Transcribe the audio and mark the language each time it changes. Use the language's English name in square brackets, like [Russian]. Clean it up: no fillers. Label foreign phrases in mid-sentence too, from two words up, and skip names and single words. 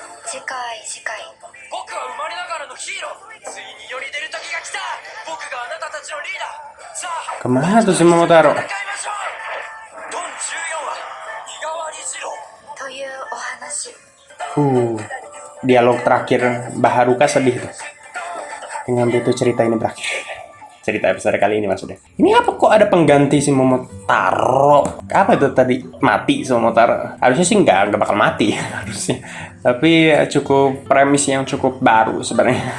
[Japanese] 次回僕は生まれながらのヒーロー。ついに世に出る時が来た。僕があなたたちのリーダー。さあ [Indonesian] Kemana tuh si Momotaro? [Japanese] 戦いましょう。ドン14は身代わり次郎。というお話。 [Indonesian] Dialog terakhir Baharuka sedih tuh. Dengan itu cerita ini berakhir. Cerita episode kali ini maksudnya. Ini apa kok ada pengganti si Momotaro? Apa itu tadi? Mati si Momotaro? Harusnya sih nggak bakal mati harusnya. Tapi cukup premis yang cukup baru sebenarnya.